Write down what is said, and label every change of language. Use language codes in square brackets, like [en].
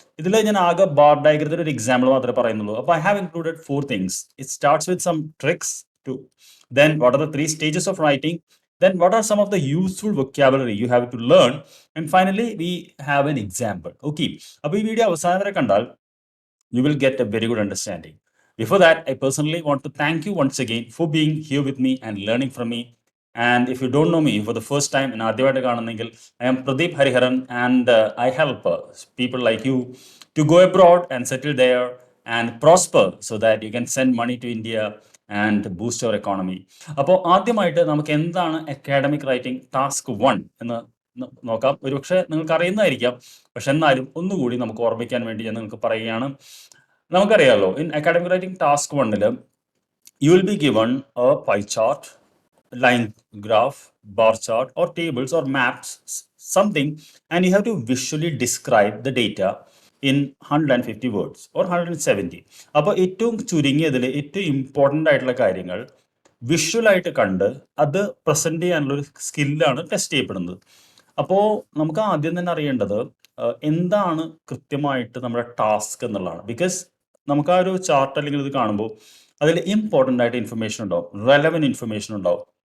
[ml] ഇതിൽ ഞാൻ ആകെ ബാർ ഡയഗ്രത്തിന് ഒരു എക്സാമ്പിൾ മാത്രമേ പറയുന്നുള്ളൂ. അപ്പോൾ [en] I have included 4 things. It starts with some tricks to then what are the 3 stages of writing, then what are some of the useful vocabulary you have to learn, and finally we have an example. Okay, [ml] അപ്പോൾ ഈ video അവസാനം വരെ കണ്ടാൽ [en] you will get a very good understanding. Before that, I personally want to thank you once again for being here with me and learning from me. And if you don't know me for the first time in [ml] ആദ്യമായിട്ട് കാണുന്നെങ്കിൽ, [en] I am Pradeep Hariharan and I help people like you to go abroad and settle there and prosper so that you can send money to India and boost your economy. [ml] അപ്പോൾ ആദ്യമായിട്ട് നമുക്ക് എന്താണ് academic writing task 1 എന്ന് നോക്കാം. ഒരുപക്ഷെ നിങ്ങൾക്ക് അറിയുന്നതായിരിക്കാം, പക്ഷെ എന്നാലും ഒന്നുകൂടി നമുക്ക് ഓർമ്മിക്കാൻ വേണ്ടി ഞാൻ നിങ്ങൾക്ക് പറയുകയാണ്. നമുക്കറിയാമല്ലോ, [en] In academic writing task 1 you will be given a pie chart, line graph, bar chart or tables or maps, something, and you have to visually describe the data in 150 words or 170. [ml] അപ്പോൾ ഏറ്റവും ചുരുങ്ങിയതിൽ ഏറ്റവും important ആയിട്ടുള്ള കാര്യങ്ങൾ വിഷ്വലായിട്ട് കണ്ട് അത് present ചെയ്യാനുള്ളൊരു സ്കില്ലാണ് test ചെയ്യപ്പെടുന്നത്. അപ്പോൾ നമുക്ക് ആദ്യം തന്നെ അറിയേണ്ടത് എന്താണ് കൃത്യമായിട്ട് നമ്മുടെ ടാസ്ക് എന്നുള്ളതാണ്. ബിക്കോസ് നമുക്ക് ആ ഒരു ചാർട്ട് അല്ലെങ്കിൽ ഇത് കാണുമ്പോൾ അതിൽ ഇമ്പോർട്ടൻ്റ് ആയിട്ട് ഇൻഫർമേഷൻ ഉണ്ടാവും, റെലവൻറ്റ് ഇൻഫർമേഷൻ ഉണ്ടാവും.